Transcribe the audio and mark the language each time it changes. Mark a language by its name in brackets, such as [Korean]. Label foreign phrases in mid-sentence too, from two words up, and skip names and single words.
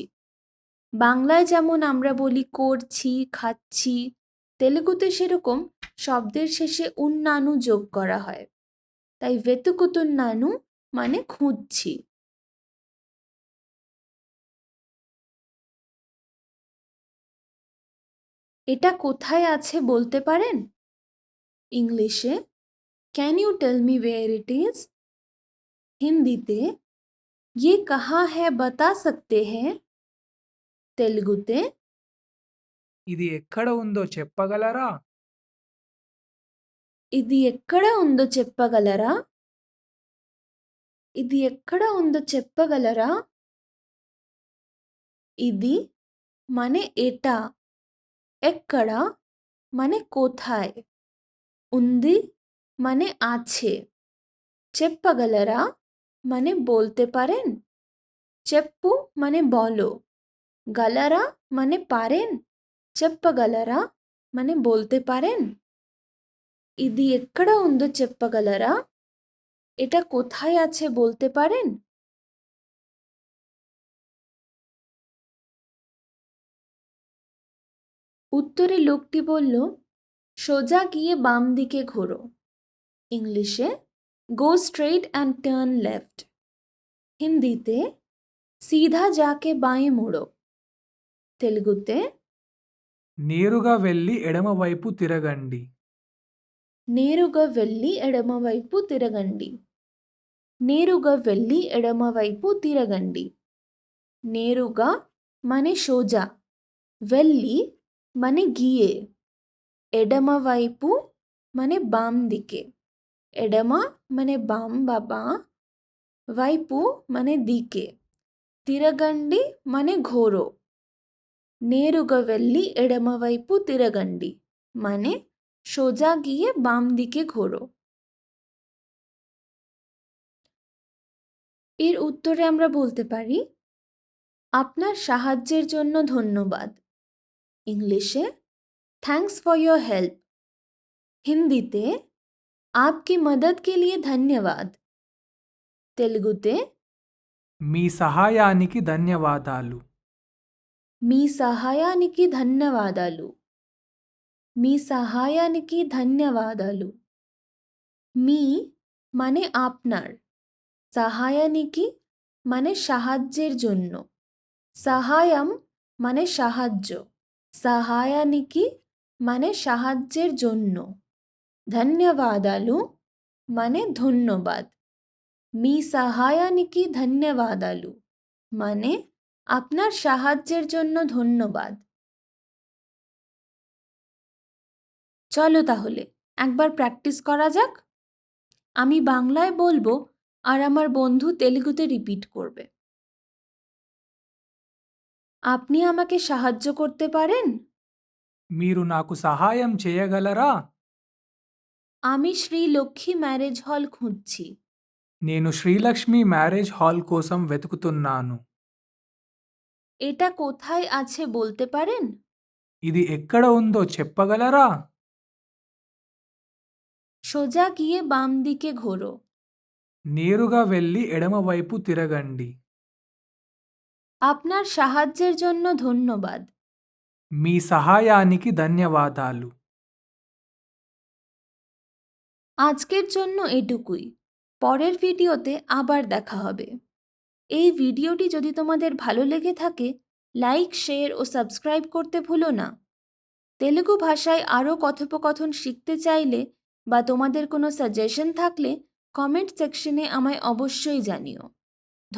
[Bangla] বাংলায় যেমন আমরা বলি করছি, খাচ্ছি, তেলুগুতে সেরকম শব্দের শেষে উন্নানু যোগ করা হয়। তাই వెతుకుతున్నాను মানে খুঁজছি। এটা কোথায় আছে বলতে পারেন? ইংলিশে, [English] Can you tell me where it is? [Bangla] হিন্দিতে, [Hindi] ये कहाँ है बता सकते हैं? [Bangla] তেলুগুতে, [Telugu] ఇది ఎక్కడ ఉందో చెప్పగలరా? ఇది ఎక్కడ ఉందో చెప్పగలరా? ఇది ఎక్కడ ఉందో చెప్పగలరా? [Bangla] ఇది মানে এটা, ఎక్కడ মানে কোথায়, ఉంది মানে আছে, చెప్పగలరా মানে বলতে পারেন, చెప్పు মানে বলো, గలరా মানে পারেন, చెప్పగలరా মানে বলতে পারেন। [Telugu] ఇది ఎక్కడ ఉందో చెప్పగలరా? [Bangla] এটা কোথায় আছে বলতে পারেন? উত্তরে লোকটি বলল, সোজা গিয়ে বাম দিকে ঘোরো। ইংলিশে, [English] go straight and turn left. [Bangla] হিন্দিতে, [Hindi] सीधा जाके बाएं मुड़ो। [Bangla] तेलुगुते, [Telugu] నేరుగా వెళ్లి ఎడమవైపు తిరగండి. నేరుగా వెళ్ళి ఎడమవైపు తిరగండి. నేరుగా వెళ్ళి ఎడమవైపు తిరగండి. [Bangla] నేరుగా মানে সোজা, వెళ్ళి মানে গিয়ে, এডমভাইপু মানে বাম দিকে, এডমা মানে বাম বা বাঁ, ভাইপু মানে দিকে, তিরাগান্ডি মানে ঘোরো। [Telugu] నేరుగా వెళ్ళి ఎడమవైపు తిరగండి [Bangla] মানে সোজা গিয়ে বাম দিকে ঘোরো। এর উত্তরে আমরা বলতে পারি, আপনার সাহায্যের জন্য ধন্যবাদ। ইংলিশে, [English] thanks for your help. [Hindi] हिंदीते आपकी मदद के लिए धन्यवाद. [Bangla] तेलुगुते [Telugu] మీ సహాయానికి ధన్యవాదాలు. మీ సహాయానికి ధన్యవాదాలు. మీ సహాయానికి ధన్యవాదాలు. [Bangla] మీ মানে আপনার, সাহায়ানিকি মানে সাহায্যের জন্য, সাহায়াম মানে সাহায্য, সাহায়ানিকি মানে সাহায্যের জন্য, ধন্যবাদালু মানে ধন্যবাদ, [Telugu] మీ సహాయానికి ధన్యవాదాలు [Bangla] মানে আপনার সাহায্যের জন্য ধন্যবাদ. চলো তাহলে একবার প্র্যাকটিস করা যাক. আমি বাংলায় বলবো আর আমার বন্ধু তেলুগুতে রিপিট করবে. আপনি আমাকে সাহায্য করতে পারেন? [Telugu] మీరు నాకు సహాయం చేయగలరా? [Bangla] আমি শ্রী লক্ষ্মী ম্যারেজ হল খুঁজছি. [Telugu] నేను శ్రీలక్ష్మి మ్యారేజ్ హాల్ కోసం వెతుకుతున్నాను. [Bangla] এটা কোথায় আছে বলতে পারেন? [Telugu] ఇది ఎక్కడ ఉందో చెప్పగలరా? [Bangla] সোজা গিয়ে বাম দিকে ঘোরো. [Telugu] నేరుగా వెళ్ళి ఎడమవైపు తిరగండి. [Bangla] আপনার সাহায্যের জন্য ধন্যবাদ. [Telugu] మీ సహాయానికి ధన్యవాదాలు. [Bangla] আজকের জন্য এটুকুই. পরের ভিডিওতে আবার দেখা হবে. এই ভিডিওটি যদি তোমাদের ভালো লেগে থাকে [English] like, share [Bangla] ও সাবস্ক্রাইব করতে ভুলো না. তেলুগু ভাষায় আরও কথোপকথন শিখতে চাইলে বা তোমাদের কোনো সাজেশন থাকলে [English] comment section [Bangla] আমায় অবশ্যই জানিও.